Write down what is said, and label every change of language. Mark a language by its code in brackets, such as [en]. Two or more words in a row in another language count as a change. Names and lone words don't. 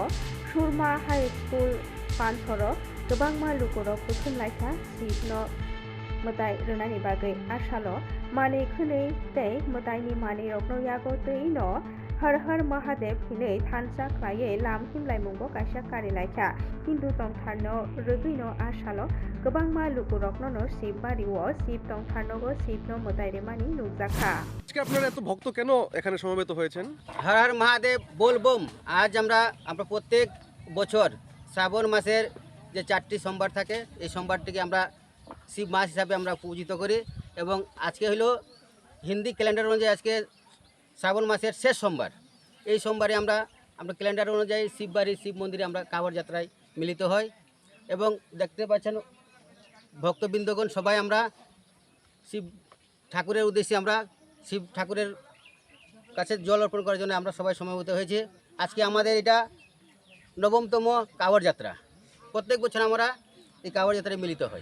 [trp] सुरमा हाई स्कुल पान्थर गोबांमा लुगुरक खुलुमलायखा शिबनो मोदाय रोनानि बागै आसाल माने खनै तै मोदायनि माने रत्न यागो दैनो [hi] हर हर महादेव [trp] हिनै थानसा ख्लायै लाम हिमलायमुंबो काइसा कारिलायखा हिंदू तंथारनो रगैनो आसाल गोबांमा लुगुरकनो शिबबारिओ शिब तंथारनो शिबनो मोदाय रेमानि नुजाखा [bn] আজকে আপনারা এত ভক্ত কেন এখানে সমবেত হয়েছেন [hi] हर हर महादेव [bn] বলবম আজ আমরা প্রত্যেক বছর শ্রাবণ মাসের যে 4টি সোমবার থাকে এই সোমবারটিকে আমরা শিব মাস হিসাবে আমরা পূজিত করি এবং আজকে হলো হিন্দি ক্যালেন্ডার অনুযায়ী আজকে শ্রাবণ মাসের শেষ সোমবার এই সোমবারে আমরা ক্যালেন্ডার অনুযায়ী শিববাড়ি শিব মন্দিরে আমরা কাঁওয়াড় যাত্রায় মিলিত হই এবং দেখতে পাচ্ছেন ভক্তবৃন্দগণ সবাই আমরা শিব ঠাকুরের উদ্দেশ্যে আমরা শিব ঠাকুরের কাছে জল অর্পণ করার জন্য আমরা সবাই সমবেত হয়েছি আজকে আমাদের এটা নবমতম কাঁওয়াড় যাত্রা প্রত্যেক বছর আমরা এই কাঁওয়াড় যাত্রায় মিলিত হই